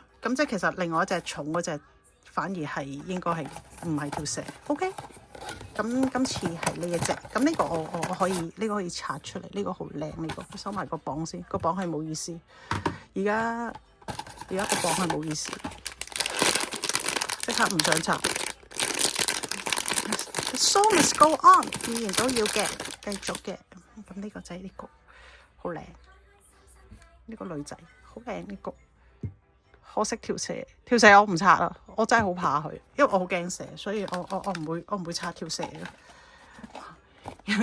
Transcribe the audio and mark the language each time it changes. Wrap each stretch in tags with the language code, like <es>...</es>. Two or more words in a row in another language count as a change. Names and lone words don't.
<yue>咁即係其實另外一隻重嗰隻反而係應該係唔係條蛇 ？OK， 咁今次係呢一隻。咁呢個我可以呢個可以拆出嚟，呢個好靚呢個。收埋個綁先，個綁係冇意思。而家個綁係冇意思。即刻唔想插 ，</yue> <en>So must go on，</en> <yue>依然都要嘅，繼續嘅。咁呢個就係呢個，好靚。呢個女仔好靚呢個，可惜條蛇我唔拆啦，我真係好怕佢，因為我好驚蛇，所以我唔會拆條蛇嘅。</yue>